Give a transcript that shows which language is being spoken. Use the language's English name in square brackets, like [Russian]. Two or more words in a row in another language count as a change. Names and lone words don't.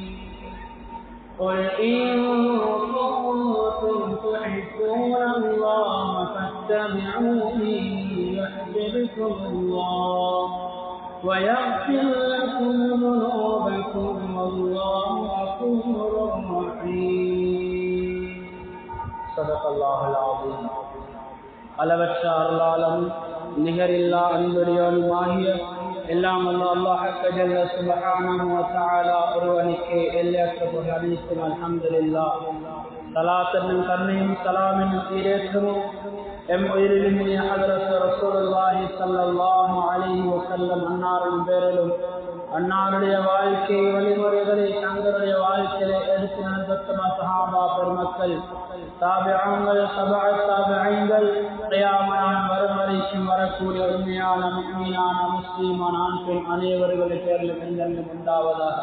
[Arabic] قل إن كنتم تحبون الله فاتبعوني يحببكم الله ويغفر لكم ذنوبكم والله غفور رحيم. صدق الله العظيم. [Tamil] அளவற்ற அருளாளன் நிகரில்லா அன்புடையவனுமாகிய எல்லாம் அல்லாஹ் [Arabic] جل سبحانه وتعالى [Tamil] ஒருவனுக்கே எல்லையற்ற புகழ் அனைத்தும். அல்ஹம்துலில்லாஹ். ஸலாத்தும் கருணையும் ஸலாமும் ஈரேற்றமும் எம் உயிரிலும் ஹஜ்ரத் [Arabic] رسول الله صلى الله عليه وسلم [Tamil] அன்னாரின் பேரிலும் அன்னாருடைய வாழ்க்கை வழிமுறைகளை தங்களுடைய வாழ்க்கையை எடுத்து நடந்த சஹாபா பெருமக்கள், தாபிஊன்கள், தபஅத் தாபிஈன்கள், கியாமத் வரும் வரைக்கும் வரக்கூடிய உண்மையான முஃமினான முஸ்லிமான ஆண் பெண் அனைவர்களுடைய பேரிலும் என்றென்றும் உண்டாவதாக.